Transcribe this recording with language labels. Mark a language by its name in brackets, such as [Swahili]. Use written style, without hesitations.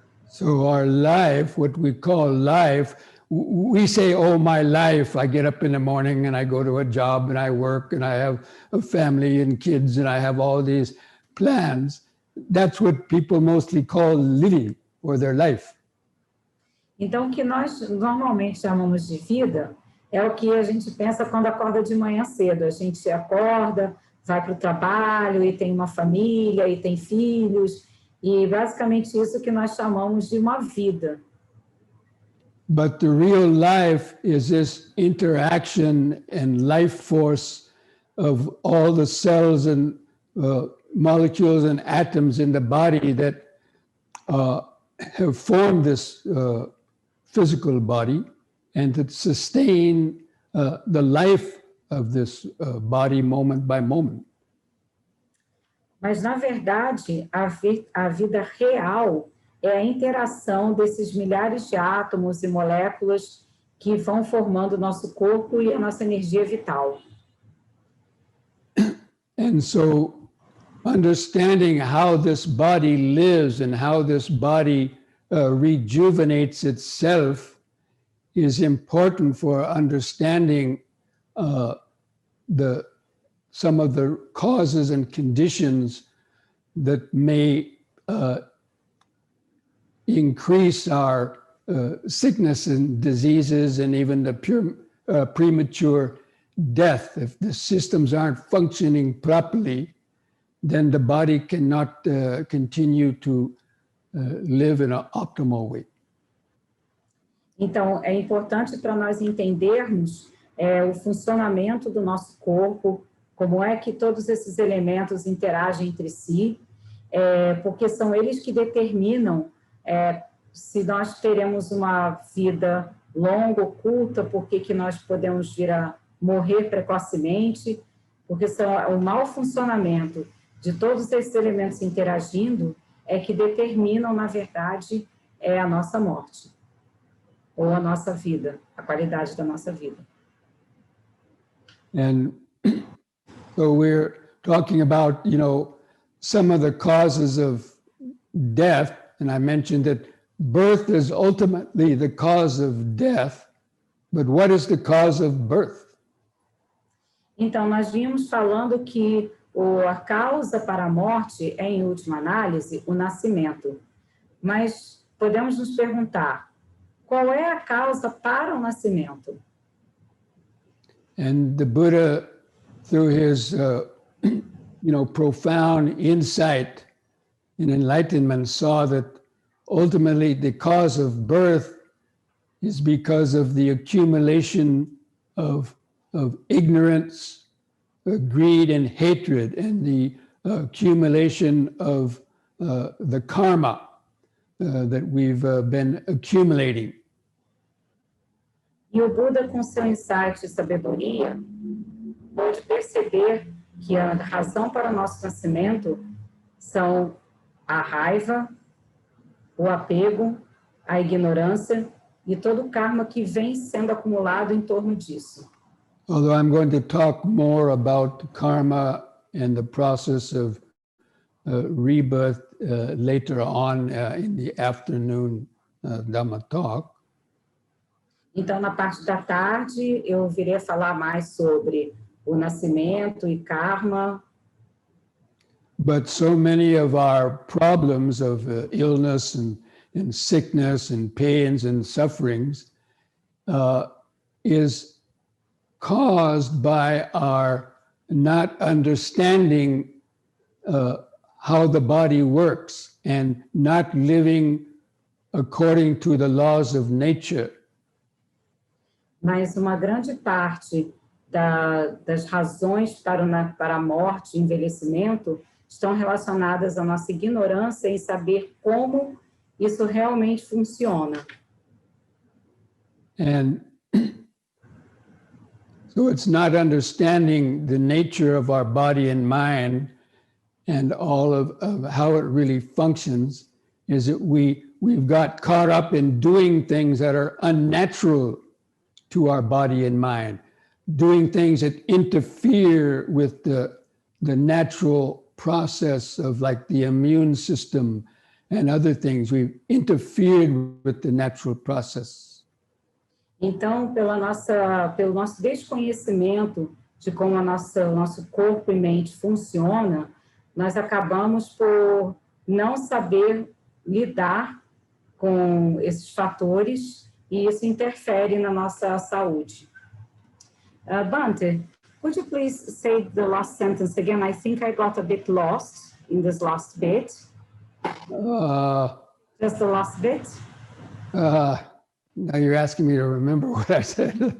[English] So our life, what we call life, we say, oh, my life, I get up in the morning and I go to a job and I work and I have a family and kids and I have all these plans. That's what people mostly call living or their life. [Portuguese] Então, o que nós normalmente chamamos de vida é o que a gente pensa quando acorda de manhã cedo. A gente acorda, vai para o trabalho e tem uma família e tem filhos e basicamente isso que nós chamamos de uma vida. [English] But the real life is this interaction and life force of all the cells and molecules and atoms in the body that have formed this physical body and that sustain the life of this body moment by moment. [Portuguese] Mas, na verdade, a vida real é a interação desses milhares de átomos e moléculas que vão formando o nosso corpo e a nossa energia vital. [English] And so, understanding how this body lives and how this body rejuvenates itself is important for understanding some of the causes and conditions that may increase our sickness and diseases and even the premature death. If the systems aren't functioning properly, then the body cannot continue to live in an optimal way. [Portuguese] Então, é importante para nós entendermos o funcionamento do nosso corpo, como é que todos esses elementos interagem entre si, porque são eles que determinam se nós teremos uma vida longa ou curta, por que nós podemos vir a morrer precocemente, porque o mau funcionamento de todos esses elementos interagindo é que determinam, na verdade, a nossa morte, ou a nossa vida, a qualidade da nossa vida. [English] And so we're talking about, some of the causes of death, and I mentioned that birth is ultimately the cause of death, but what is the cause of birth? [Portuguese] Então, nós vimos falando que a causa para a morte é, em última análise, o nascimento. Mas podemos nos perguntar, qual é a causa para o nascimento? [English] And the Buddha, through his, profound insight and enlightenment, saw that ultimately the cause of birth is because of the accumulation of ignorance, greed, and hatred, and the accumulation of the karma that we've been accumulating. [Portuguese] E o Buda, com seu insight e sabedoria, pôde perceber que a razão para o nosso nascimento são a raiva, o apego, a ignorância e todo o karma que vem sendo acumulado em torno disso. [English] Although I'm going to talk more about karma and the process of rebirth later on in the afternoon Dhamma talk. [Portuguese] Então, na parte da tarde, eu virei falar mais sobre o nascimento e karma. [English] But so many of our problems of illness and sickness and pains and sufferings is caused by our not understanding how the body works and not living according to the laws of nature. [Portuguese] Mas uma grande parte das razões para a morte e envelhecimento estão relacionadas à nossa ignorância em saber como isso realmente funciona. [English] And so it's not understanding the nature of our body and mind and all of how it really functions is that we've got caught up in doing things that are unnatural to our body and mind, doing things that interfere with the natural process of like the immune system and other things. We've interfered with the natural process. [Portuguese] Então, pelo nosso desconhecimento de como o nosso corpo e mente funciona, nós acabamos por não saber lidar com esses fatores e isso interfere na nossa saúde. [English] Bhante, could you please say the last sentence again? I think I got a bit lost in this last bit. Just the last bit? Now you're asking me to remember what I said.